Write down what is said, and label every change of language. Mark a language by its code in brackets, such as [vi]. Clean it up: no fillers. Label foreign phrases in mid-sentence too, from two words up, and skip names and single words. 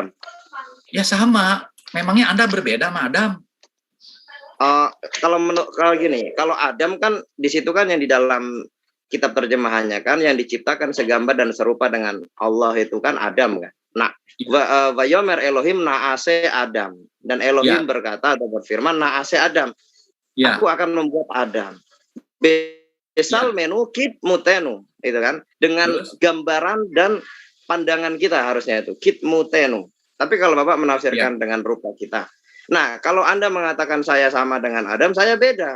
[id] Ya sama. Memangnya Anda berbeda sama Adam? Kalau gini, kalau Adam kan di situ kan yang di dalam kitab terjemahannya kan yang diciptakan segambar dan serupa dengan Allah itu kan Adam kan. Nah, [he] ויאמר אלוהים נעשה אדם, [id] dan Elohim Ya. berkata atau berfirman [he] נעשה אדם, [id] Ya. aku akan membuat Adam. [he] בצלמנו כדמותנו, [id] itu kan, dengan gambaran dan pandangan kita harusnya itu [he] כדמותנו. [id] Tapi kalau Bapak menafsirkan dengan rupa kita. Nah, kalau Anda mengatakan saya sama dengan Adam, saya beda.